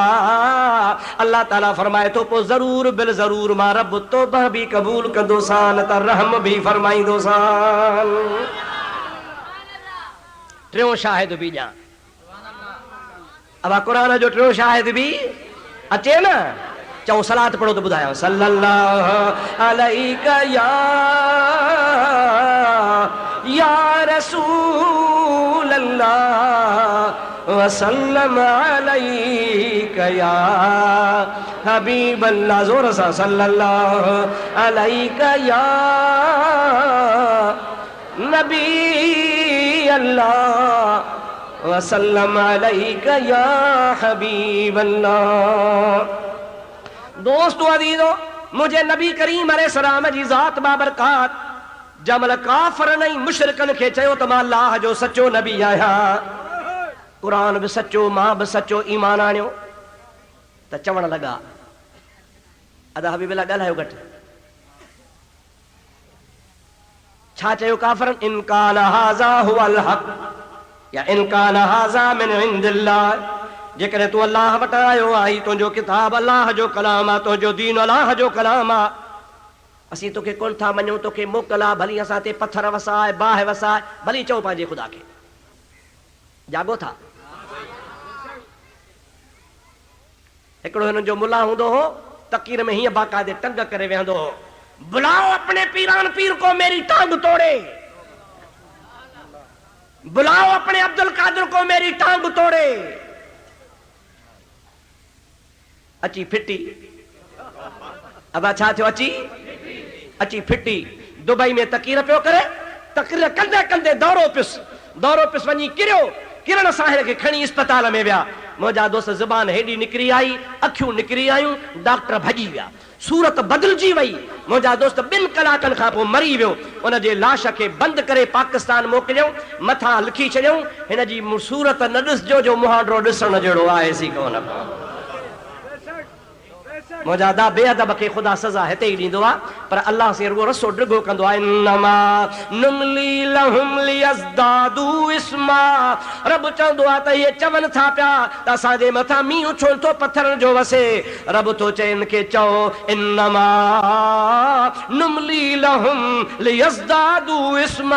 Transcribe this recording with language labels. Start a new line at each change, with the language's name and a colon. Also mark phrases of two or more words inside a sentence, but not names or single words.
Sindhi: अल्लाह ताला फरमाए थो पोइ ज़रूर बिल ज़रूर मां रब तौबा भी कबूल कंदोसान त रहम भी फरमाईंदोसान। टियों शाहिद भी ॼाण अब कुरान जो टियों शाहिद भी अचे न, चऊं सलात पढ़ो तो ॿुधायो
Arabic: صلى الله عليك يا رسول الله وسلم عليك يا حبيب الله.
Sindhi: जोर सा
Arabic: صلى الله عليك يا نبي الله وسلم عليك يا حبيب الله.
Sindhi: दोस्तों अजीजो, मुझे नबी करीम अलैहिस्सलाम जी ज़ात बाबरकात जमल काफ़र नहीं मुशरिकन खे चयो त मां अल्लाह जो सच्चो नबी आहियां, कुरान भी सच्चो, मां भी सच्चो ईमान आणियो, त चवण लगा अदा हबीब अल्लाह ॻाल्हायो घटि। छा चयो काफ़रन?
Arabic: إن كان هذا هو الحق يا إن كان هذا من عند الله.
Sindhi: जेकॾहिं तूं अल्लाह वटां आयो आई, तुंहिंजो किताब अल्लाह जो कलाम आहे, तुंहिंजो दीन अल्लाह जो कलाम आहे, असीं तोखे कोन था मञूं, तोखे मोकल आहे, भली असां ते पत्थर वसाए, बाहि वसाए, भली चओ पंहिंजे ख़ुदा खे। जागो था? हिकिड़ो हिननि जो मुला हूंदो हो, तकीर में हीअं बाक़ायदे टंग करे वेहंदो हो,
Urdu: بلاؤ اپنے پیران پیر کو میری ٹانگ توڑے, بلاؤ اپنے عبد القادر کو میری ٹانگ توڑے.
Sindhi: अची फिटी, अब छा थियो? अची फिटी दुबई में तकीर पियो करे, तकीर कंदे कंदे दौरो पिस वञी किरियो, किरण साहिर खे खणी अस्पताल में विया। मुंहिंजा दोस्त ज़बान हेॾी निकिरी आई, अखियूं निकिरी आयूं, डॉक्टर भॼी विया, सूरत बदिलजी वई। मुंहिंजा दोस्त 2 कलाकनि खां पोइ मरी वियो। उन जे लाश खे बंदि करे पाकिस्तान मोकिलियऊं, मथां लिखी छॾियऊं हिन जी सूरत न ॾिसजो जो मुहांडो ॾिसण जहिड़ो आहे सी कोन। मुंहिंजा दा बेअदब खे ख़ुदा सज़ा हिते ई ॾींदो आहे, पर अल्लाह से रुगो रसो ड्रिगो कंदो आहे।
Arabic: إنما نملي لهم ليزدادوا إثما.
Sindhi: रब चवंदो आहे त इहे चवनि था पिया त असांजे मथां मींहुं छो थो पत्थरनि जो वसे। रब थो चए हिन खे चओ
Arabic: إنما نملي لهم ليزدادوا إثما.